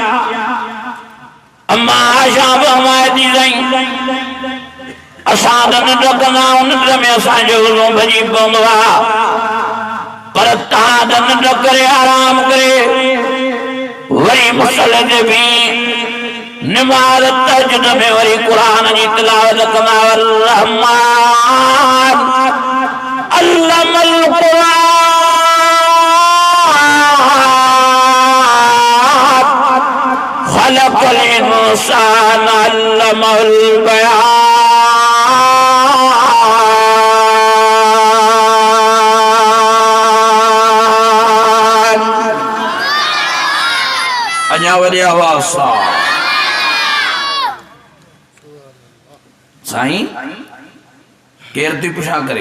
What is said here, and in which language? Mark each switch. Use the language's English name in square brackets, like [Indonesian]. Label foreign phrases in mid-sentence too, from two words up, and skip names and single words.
[Sindhi] अम्मा आशा फरमाए थी साईं असां त निंड कंदा आहियूं निंड में असांजो गुज़ो भॼी पवंदो आहे पर तव्हां त निंड करे आराम करे वरी मुसले ते बि नमाज़ तहज्जुद में वरी कुरान जी तिलावत कंदा। [Arabic] رحمن علم القرآن خلق الإنسان علم البيان. [Sindhi] अञा वरी आवाज़ सां साईं केर थी पुछा करे?